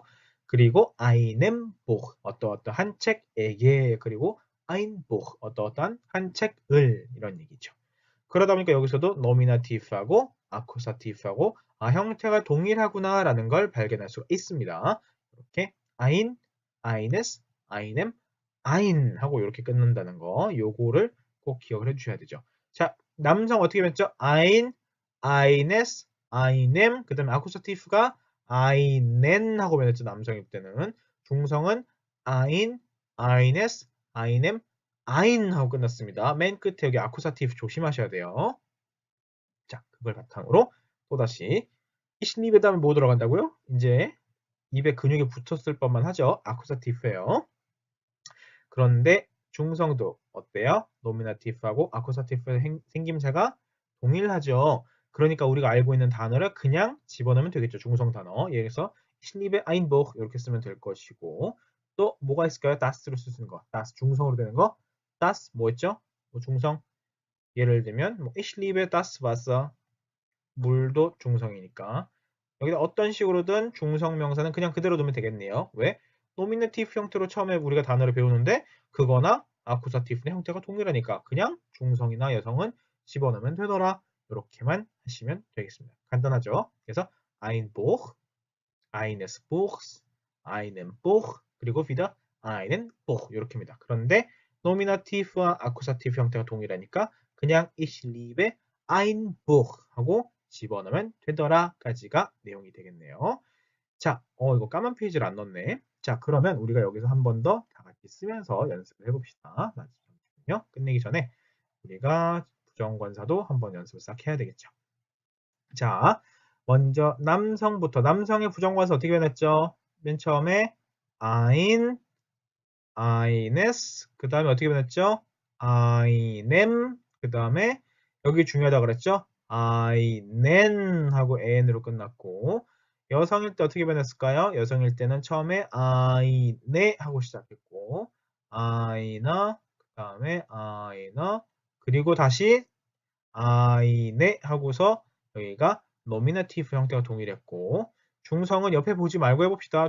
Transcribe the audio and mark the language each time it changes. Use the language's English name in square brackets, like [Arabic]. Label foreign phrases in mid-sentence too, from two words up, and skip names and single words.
[Korean] 그리고 [German] einem Buch [Korean] 어떠어떠한 책에게 그리고 [German] ein Buch [Korean] 어떠어떠한 한 책을 이런 얘기죠. 그러다 보니까 여기서도 노미나티브하고 아쿠사티브하고 형태가 동일하구나라는 걸 발견할 수가 있습니다. 이렇게 [German] ein, eines, einem, ein [Korean] 하고 이렇게 끊는다는 거 요거를 꼭 기억을 해주셔야 되죠. 자, 남성 어떻게 변했죠? [German] ein, eines, einem [Korean] 그 다음에 아쿠사티브가 einen 하고 변했죠. 남성일 때는 중성은 [German] ein, eines, einem, ein [Korean] 하고 끝났습니다. 맨 끝에 여기 아쿠사티브 조심하셔야 돼요. 자, 그걸 바탕으로 또다시 [German] ich liebe [Korean] 다음에 뭐 들어간다고요? 이제 입에 근육이 붙었을 법만 하죠. 아쿠사티브예요. 그런데 중성도 어때요? 노미나티브하고 아쿠사티브의 생김새가 동일하죠. 그러니까 우리가 알고 있는 단어를 그냥 집어넣으면 되겠죠. 중성 단어. 예를 들어서 [German] ich liebe ein Buch [Korean] 이렇게 쓰면 될 것이고 또 뭐가 있을까요? das로 쓰는 거. das 중성으로 되는 거. das 뭐였죠? 뭐 중성. 예를 들면 뭐 [German] ich liebe das Wasser [Korean] 물도 중성이니까 여기다 어떤 식으로든 중성 명사는 그냥 그대로 두면 되겠네요. 왜? 노미네티브 형태로 처음에 우리가 단어를 배우는데 그거나 아쿠사티브의 형태가 동일하니까 그냥 중성이나 여성은 집어넣으면 되더라. 이렇게만 하시면 되겠습니다. 간단하죠? 그래서 [German] ein Buch, eines Buchs, einem Buch [Korean] 그리고 [German] wieder einen Buch [Korean] 이렇게입니다. 그런데 노미나티브와 아쿠사티브 형태가 동일하니까 그냥 [German] ich liebe ein Buch [Korean] 하고 집어넣으면 되더라까지가 내용이 되겠네요. 자, 이거 까만 페이지를 안 넣었네. 자, 그러면 우리가 여기서 한 번 더 다 같이 쓰면서 연습을 해봅시다. 잠시만요. 끝내기 전에 우리가 부정관사도 한번 연습을 싹 해야 되겠죠. 자, 먼저 남성부터 남성의 부정관사 어떻게 변했죠? 맨 처음에 [German] ein, eines [Korean] 그 다음에 어떻게 변했죠? einem 그 다음에 여기 중요하다 그랬죠? einen 하고 an으로 끝났고 여성일 때 어떻게 변했을까요? 여성일 때는 처음에 eine 하고 시작했고 eine 그 다음에 eine 그리고 다시 eine 하고서 여기가 노미네티브 형태가 동일했고 중성은 옆에 보지 말고 해봅시다.